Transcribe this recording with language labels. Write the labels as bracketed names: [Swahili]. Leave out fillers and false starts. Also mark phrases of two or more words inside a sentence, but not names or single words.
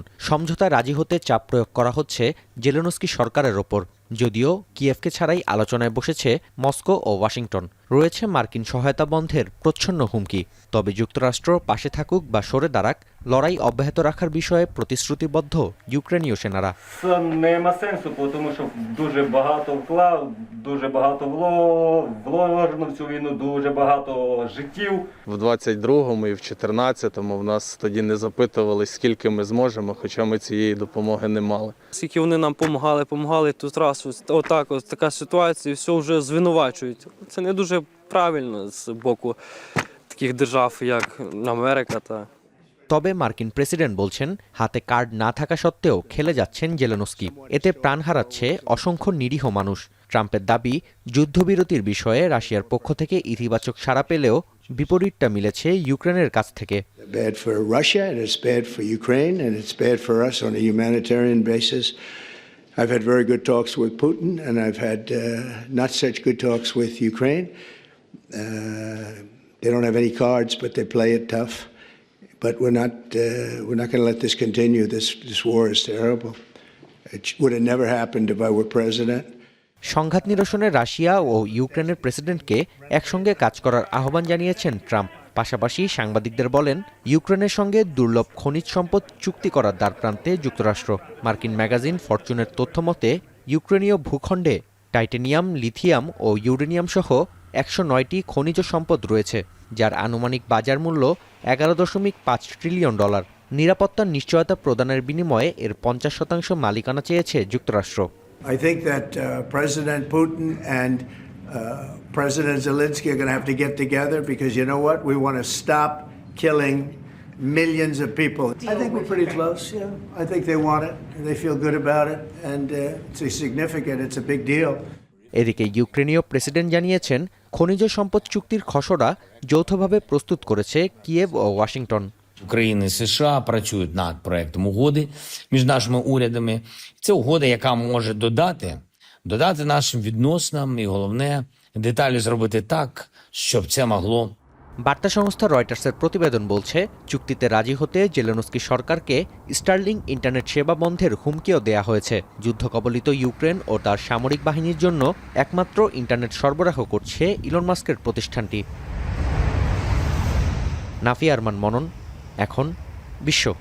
[Bangla] সমঝোতায় রাজি হতে চাপ প্রয়োগ করা হচ্ছে জেলেনস্কি সরকারের ওপর। যদিও কিয়েভকে ছাড়াই আলোচনায় বসেছে মস্কো ও ওয়াশিংটন। রয়েছে মার্কিন সহায়তা বন্ধের প্রচ্ছন্ন হুমকি। তবে যুক্তরাষ্ট্র পাশে থাকুক বা সরে দাঁড়াক, লড়াই অব্যাহত রাখার বিষয়ে প্রতিশ্রুতিবদ্ধ ইউক্রেনীয় সেনারা। [Ukrainian] В 22-му і в 14-му в нас тоді не запитували, скільки ми зможемо, хоча ми цієї допомоги не мали. Скільки вони нам допомагали, тут раз отак, ось така ситуація, все вже звинувачують. Це не дуже правильно з боку таких держав, як Америка та [Bangla] তবে মার্কিন প্রেসিডেন্ট বলছেন, হাতে কার্ড না থাকা সত্ত্বেও খেলে যাচ্ছেন জেলেনস্কি। এতে প্রাণ হারাচ্ছে অসংখ্য নিরীহ মানুষ। ট্রাম্পের দাবি, যুদ্ধবিরতির বিষয়ে রাশিয়ার পক্ষ থেকে ইতিবাচক সাড়া পেলেও বিপরীতটা মিলেছে ইউক্রেনের কাছ থেকে। [English] Bad for Russia and it's bad for Ukraine and it's bad for us on a humanitarian basis. I've had very good talks with Putin and I've had not such good talks with Ukraine. They don't have any cards, but they play it tough. But we're not going to let this continue. This war is terrible. It would have never happened if I were president. [Bangla] সংঘাত নিরসনে রাশিয়া ও ইউক্রেনের প্রেসিডেন্টকে একসঙ্গে কাজ করার আহ্বান জানিয়েছেন ট্রাম্প। পাশাপাশি সাংবাদিকদের বলেন, ইউক্রেনের সঙ্গে দুর্লভ খনিজ সম্পদ চুক্তি করার দ্বারপ্রান্তে যুক্তরাষ্ট্র। মার্কিন ম্যাগাজিন ফরচুনের তথ্যমতে ইউক্রেনীয় ভূখণ্ডে টাইটেনিয়াম, লিথিয়াম ও ইউরেনিয়াম সহ 109টি খনিজ সম্পদ রয়েছে, যার আনুমানিক বাজার মূল্য $11.5 ট্রিলিয়ন। নিরাপত্তার নিশ্চয়তা প্রদানের বিনিময়ে এর 50% মালিকানা চেয়েছে যুক্তরাষ্ট্র। [English] I think that President Putin and President Zelensky are going to have to get together because you know what? We want to stop killing millions of people. I think we're pretty close. Yeah, I think they want it. They feel good about it, and it's significant. It's a big deal. [Bangla] এদিকে ইউক্রেনীয় প্রেসিডেন্ট জানিয়েছেন, খনিজ সম্পদ চুক্তির খসড়া যৌথভাবে প্রস্তুত করেছে কিয়েভ ও ওয়াশিংটন। [Ukrainian] України і США працюють над проектом угоди між нашими урядами. Це угода, яка може додати нашим відносинам і головне, деталі зробити так, щоб це могло. [Bangla] বার্তা সংস্থা রয়টার্সের প্রতিবেদন বলছে, চুক্তিতে রাজি হতে জেলেনস্কি সরকারকে স্টারলিং ইন্টারনেট সেবা বন্ধের হুমকিও দেয়া হয়েছে। যুদ্ধকবলিত ইউক্রেন ও তার সামরিক বাহিনীর জন্য একমাত্র ইন্টারনেট সরবরাহ করছে ইলন মাস্কের প্রতিষ্ঠানটি। নাফিয়া আরমান মনন, এখন বিশ্ব।